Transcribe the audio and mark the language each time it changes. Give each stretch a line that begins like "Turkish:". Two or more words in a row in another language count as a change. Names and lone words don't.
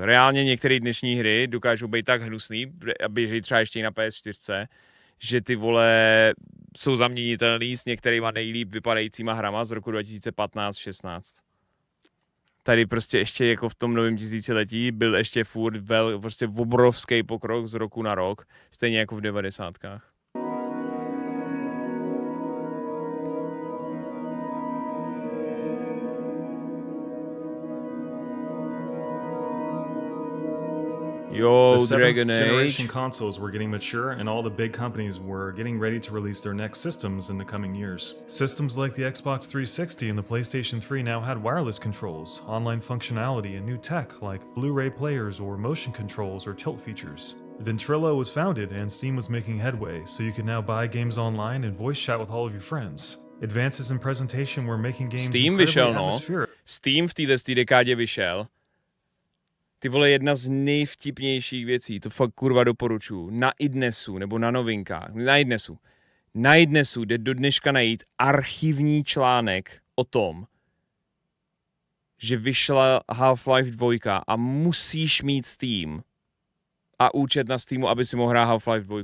Czech: Reálně některé dnešní hry dokážou být tak hnusný a běžejí třeba ještě i na PS4, že ty vole jsou zaměnitelný s některýma nejlíp vypadajícíma hrama z roku 2015-16. Tady prostě ještě jako v tom novém tisíciletí byl ještě furt prostě obrovský pokrok z roku na rok, stejně jako v 90kách.
English: Yo, the seventh Dragon generation Age. consoles were getting mature, and all the big companies were getting ready to release their next systems in the coming years. Systems like the Xbox 360 and the PlayStation 3 now had wireless controls, online functionality, and new tech like Blu-ray players or motion controls or tilt features. Ventrilo was founded, and Steam was making headway, so you could now buy games online and voice chat with all of your friends. Advances in presentation were making games
Czech: Steam vyšel, no. Steam v této dekádě vyšel. Ty vole, jedna z nejvtipnějších věcí, to fakt kurva doporučuji, na iDnesu, nebo na novinkách, na iDnesu jde do dneška najít archivní článek o tom, že vyšla Half-Life 2 a musíš mít Steam a účet na Steamu, aby si mohl hrát Half-Life 2.